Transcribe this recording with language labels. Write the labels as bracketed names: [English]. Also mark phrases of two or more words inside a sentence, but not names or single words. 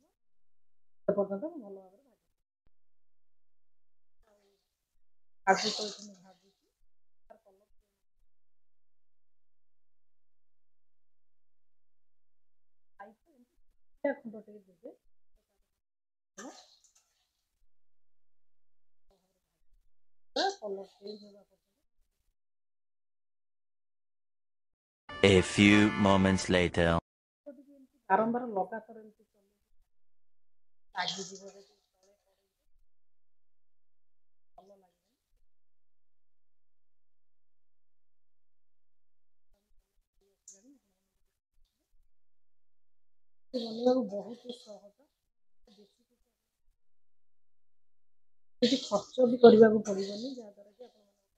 [Odia] ସେ ପର୍ଯ୍ୟନ୍ତ ମୁଁ ଭଲ ଭାବରେ କାଜୁ ତ ଏଠି ମୁଁ ଭାଜୁଛି। ଖୁଣ୍ଡ ଟିକେ ଦେବେ। [English] colour change [Odia] ହେବା [English] A few moments later. [Odia] ବାରମ୍ବାର ଲଗାତାର ଏମିତି ଲାଗିଯିବ ଯଦି ଭଲ ଲାଗିବ। ବନେଇବାକୁ ବହୁତ ସହଜ, କିଛି ଖର୍ଚ୍ଚ ବି କରିବାକୁ ପଡ଼ିବନି, ଯାହାଦ୍ୱାରା କି ଆପଣ